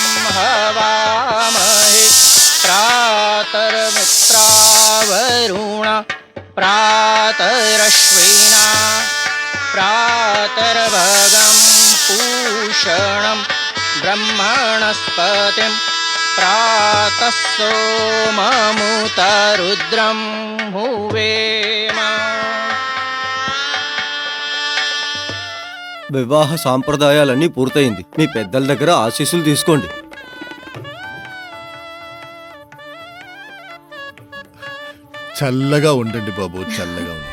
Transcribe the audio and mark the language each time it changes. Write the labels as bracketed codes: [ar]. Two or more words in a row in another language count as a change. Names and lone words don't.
[sa] हवामहे प्रातर्मित्रावरुण प्रातरश्विना प्रातर्भगं पूषणं ब्रह्मणस्पतिं प्रातः सोममुतरुद्रं हुवेम [te] వివాహ సాంప్రదాయాలన్నీ పూర్తయింది. మీ పెద్దల దగ్గర ఆశీస్సులు తీసుకోండి. చల్లగా ఉండండి బాబు, చల్లగా ఉండండి.